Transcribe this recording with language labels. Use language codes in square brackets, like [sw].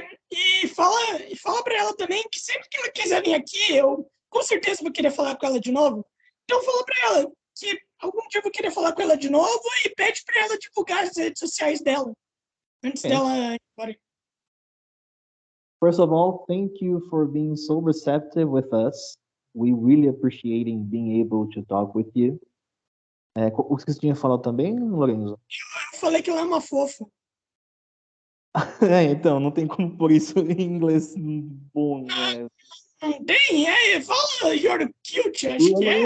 [pt] E fala pra ela também que sempre que ela quiser vir aqui, eu com certeza vou querer falar com ela de novo. Então fala pra ela que algum dia eu vou querer falar com ela de novo e pede pra ela divulgar as redes sociais dela, antes dela ir embora. [en] First of all, thank you for being so receptive with us. We really appreciating being able to talk with you. [pt] O que você tinha falado também, Lorenzo? Eu falei que ela é uma fofa. Então, não tem como pôr isso em inglês bom, né? Não tem, fala [en] you're cute, [pt] acho que é.